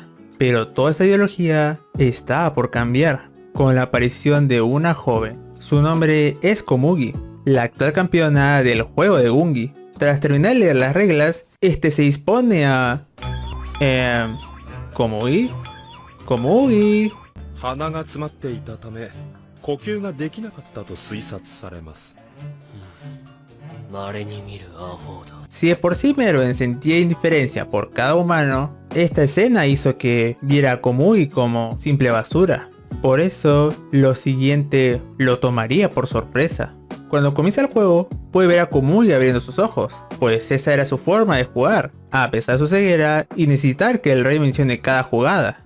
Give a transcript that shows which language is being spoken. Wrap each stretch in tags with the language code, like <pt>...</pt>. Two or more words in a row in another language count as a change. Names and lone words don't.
<es>Pero toda esa ideología está por cambiar, con la aparición de una joven. Su nombre es Komugi, la actual campeona del juego de Gungi. Tras terminar de leer las reglas, este se dispone a... Komugi.</es> <ja>鼻が詰まっていたため呼吸ができなかったと推察されます。稀に見るアホだ。</ja> <es>Si de por sí Meruem sentía indiferencia por cada humano, esta escena hizo que viera a Komugi como simple basura. Por eso, lo siguiente lo tomaría por sorpresa. Cuando comienza el juego, puede ver a Komugi abriendo sus ojos, pues esa era su forma de jugar, a pesar de su ceguera y necesitar que el rey mencione cada jugada.</es>